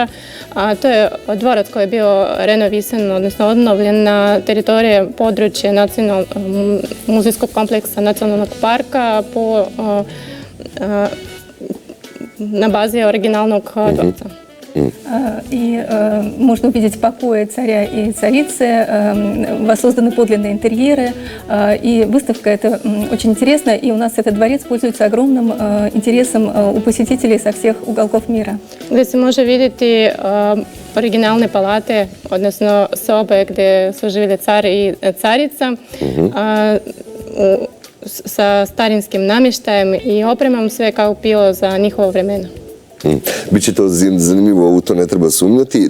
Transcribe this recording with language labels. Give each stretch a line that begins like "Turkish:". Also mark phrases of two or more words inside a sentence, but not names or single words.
Serbian: To je dvorac koji je bio renovisan, odnosno obnovljen na teritoriji područja muzejskog kompleksa Nacionalnog parka na bazi originalnog dvorca.
Russian: И можно увидеть покои царя и царицы, воссозданы подлинные интерьеры, и выставка эта очень интересная, и у нас этот дворец пользуется огромным интересом у посетителей со всех уголков мира.
Serbian: Gdje se može vidjeti originalne palate, odnosno sobe gdje su živjeli car i carica, sa starinskim namještajem i opremom, sve kao bilo za njihovo vremena. Biće to zanimljivo, u to ne treba sumnjati.